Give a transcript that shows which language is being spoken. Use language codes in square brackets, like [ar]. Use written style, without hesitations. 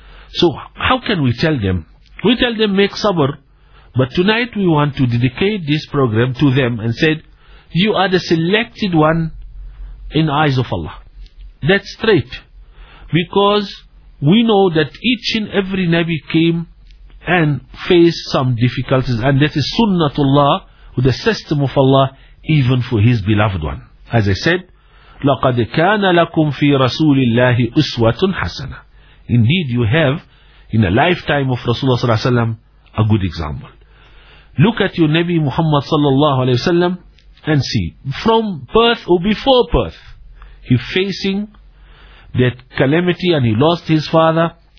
[en] So how can we tell them? We tell them make sabr, but tonight we want to dedicate this program to them and said, you are the selected one in eyes of Allah. That's straight. Because we know that each and every Nabi came and faced some difficulties, and that is Sunnatullah, the system of Allah, even for his beloved one. As I said, [ar] لَقَدْ كَانَ لَكُمْ فِي رَسُولِ اللَّهِ أُسْوَةٌ حَسَنًا. [en] Indeed, you have in a lifetime of Rasulullah sallallahu alayhi wa sallam a good example. Look at your Nabi Muhammad sallallahu alayhi wa sallam and see, from birth or before birth, he facing that calamity and he lost his father.